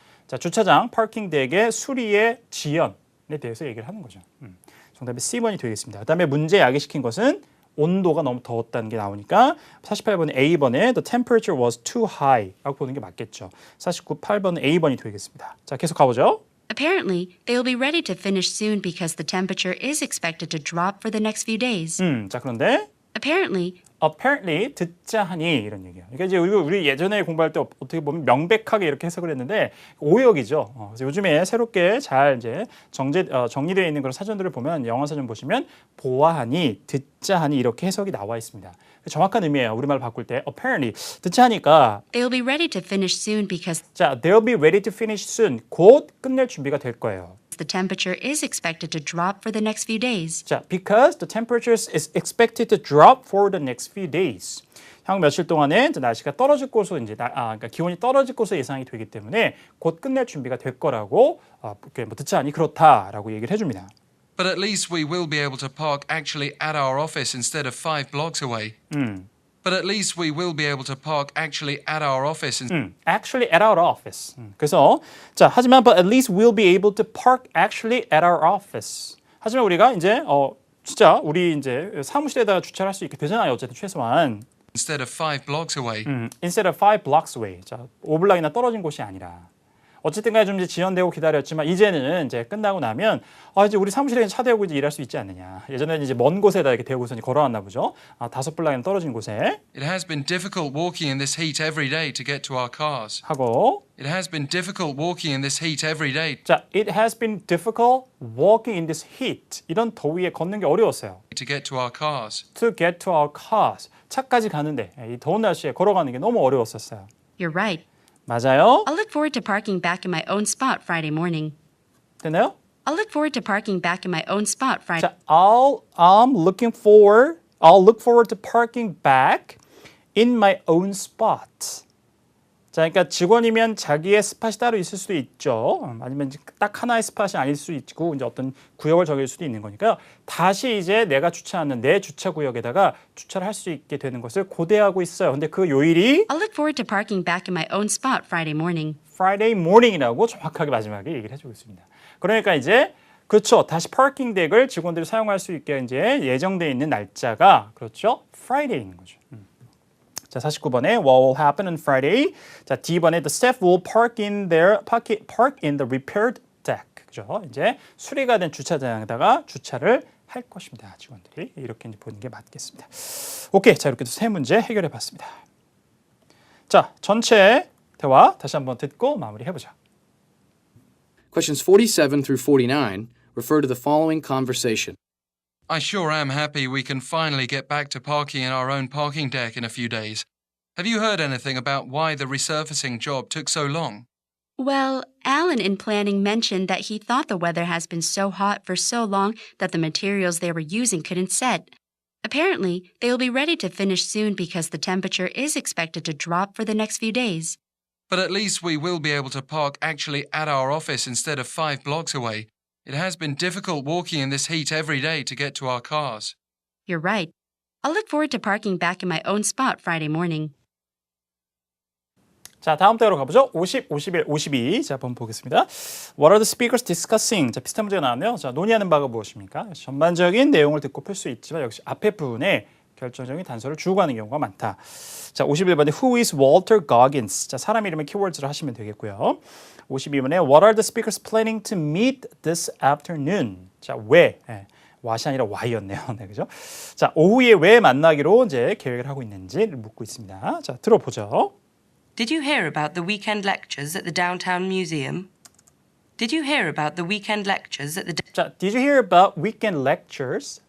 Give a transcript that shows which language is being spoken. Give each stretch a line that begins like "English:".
Korean: 자, 주차장 파킹 덱의 수리의 지연에 대해서 얘기를 하는 거죠. 정답이 C번이 되겠습니다. 그다음에 문제 야기시킨 것은 온도가 너무 더웠다는 게 나오니까 48번 A번에
English: the temperature was too high
Korean: 라고 보는 게 맞겠죠. 8번 A번이 되겠습니다. 자, 계속 가보죠.
English: Apparently, they will be ready to finish soon because the temperature is expected to drop for the next few days.
Korean: 자, 그런데
English: Apparently,
Korean: 듣자 하니 이런 얘기예요. 그러니까 이제 우리 예전에 공부할 때 어떻게 보면 명백하게 이렇게 해석을 했는데 오역이죠. 그래서 요즘에 새롭게 잘 이제 정리되어 있는 그런 사전들을 보면 영어 사전 보시면 보아하니, 듣자 하니 이렇게 해석이 나와 있습니다. 정확한 의미예요. 우리말 바꿀 때 apparently 듣자 하니까
English: they will be ready to finish soon because 자, they'll be ready to finish soon.
Korean: 곧 끝낼 준비가 될 거예요.
English: the temperature is expected to drop for the next few days. 자, because the temperature is expected to drop for the next few days.
Korean: 향후 며칠 동안에 날씨가 떨어질 것으로 이제 그러니까 기온이 떨어질 것으로 예상이 되기 때문에 곧 끝낼 준비가 될 거라고 듣자 하니 그렇다라고 얘기를 해줍니다.
English: But at least we will be able to park actually at our office instead of 5 blocks away. But at least we will be able to park actually at our office. Actually at our office.
Korean: 그래서 자, 하지만
English: but at least we'll be able to park actually at our office.
Korean: 하지만 우리가 이제 진짜 우리 이제 사무실에다가 주차를 할 수 있게 되잖아요. 어쨌든 최소한.
English: Instead of 5 blocks away. Instead of 5 blocks away.
Korean: 자, 5블락이나 떨어진 곳이 아니라. 어쨌든 간에 좀 이제 지연되고 기다렸지만 이제는 이제 끝나고 나면 이제 우리 사무실에 차 대고 이제 일할 수 있지 않느냐. 예전에는 이제 먼 곳에다 이렇게 대고서 걸어왔나 보죠. 5블락이나 떨어진 곳에.
English: It has been difficult walking in this heat every day to get to our cars.
Korean: 하고
English: It has been difficult walking in this heat every day 자, it has been difficult walking in this heat.
Korean: 이런 더위에 걷는 게 어려웠어요.
English: to get to our cars. To get to our cars.
Korean: 차까지 가는데 이 더운 날씨에 걸어가는 게 너무 어려웠었어요.
English: You're right.
Korean: 맞아요.
English: I'll look forward to parking back in my own spot Friday morning.
Korean: 됐나요?
English: I'll look forward to parking back in my own spot Friday. 자, I'll look forward to parking back in my own spot.
Korean: 자, 그러니까 직원이면 자기의 스팟이 따로 있을 수도 있죠. 아니면 딱 하나의 스팟이 아닐 수도 있고 이제 어떤 구역을 정할 수도 있는 거니까요. 다시 이제 내가 주차하는 내 주차 구역에다가 주차를 할 수 있게 되는 것을 고대하고 있어요. 근데 그 요일이
English: I'll look forward to parking back in my own spot Friday morning.
Korean: Friday morning이라고 정확하게 마지막에 얘기를 해주고 있습니다. 그러니까 이제 그렇죠. 다시 파킹 덱을 직원들이 사용할 수 있게 이제 예정되어 있는 날짜가 그렇죠. Friday인 거죠.
English: 자, 49번에 what will happen on Friday? 자, D번에 the staff will park in the repaired deck.
Korean: 그죠? 이제 수리가 된 주차장에다가 주차를 할 것입니다. 직원들이 이렇게 이제 보는 게 맞겠습니다. 오케이, 자 이렇게 세 문제 해결해 봤습니다. 자, 전체 대화 다시 한번 듣고 마무리해 보자.
English: Questions 47 through 49 refer to the following conversation. I sure am happy we can finally get back to parking in our own parking deck in a few days. Have you heard anything about why the resurfacing job took so long? Well, Alan in planning mentioned that he thought the weather has been so hot for so long that the materials they were using couldn't set. Apparently, they will be ready to finish soon because the temperature is expected to drop for the next few days. But at least we will be able to park actually at our office instead of 5 blocks away. It has been difficult walking in this heat every day to get to our cars. You're right. I'll look forward to parking back in my own spot Friday morning.
Korean: 자, 다음 대화로 가보죠. 50, 51, 52. 자, 한번 보겠습니다.
English: What are the speakers discussing?
Korean: 자, 비슷한 문제가 나왔네요. 자, 논의하는 바가 무엇입니까? 전반적인 내용을 듣고 풀 수 있지만 역시 앞에 부분에 결정적인 단서를 주고 가는 경우가 많다.
English: 자, 51번에 Who is Walter Goggins?
Korean: 자, 사람 이름의 키워드를 하시면 되겠고요.
English: 52번에 What are the speakers planning to meet this afternoon?
Korean: 자, 왜? what이 아니라 why였네요. 네, 그죠? 자, 오후에 왜 만나기로 이제 계획을 하고 있는지를 묻고 있습니다. 자, 들어보죠.
English: Did you hear about the weekend lectures at the downtown museum? Did you hear about the weekend lectures at the... 자, did you hear about weekend lectures?